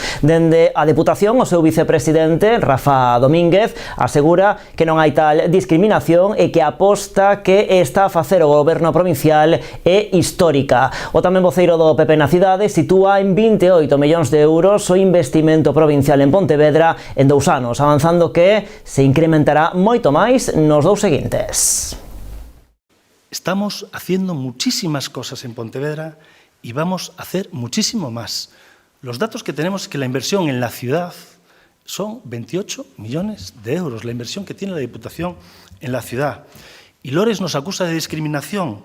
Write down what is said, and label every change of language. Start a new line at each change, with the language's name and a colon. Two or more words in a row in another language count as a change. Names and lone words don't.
Galician: Dende a Deputación, o seu vicepresidente, Rafa Domínguez, asegura que non hai tal discriminación e que a aposta que está a facer o goberno provincial é histórica. O tamén voceiro do PP na cidade sitúa en 28 millóns de euros o investimento provincial en Pontevedra en 2 anos, avanzando que se incrementará moito máis nos 2 seguintes.
Spanish: Estamos haciendo muchísimas cosas en Pontevedra y vamos a hacer muchísimo más. Los datos que tenemos es que la inversión en la ciudad son 28 millones de euros, la inversión que tiene la Diputación en la ciudad. Y Lores nos acusa de discriminación.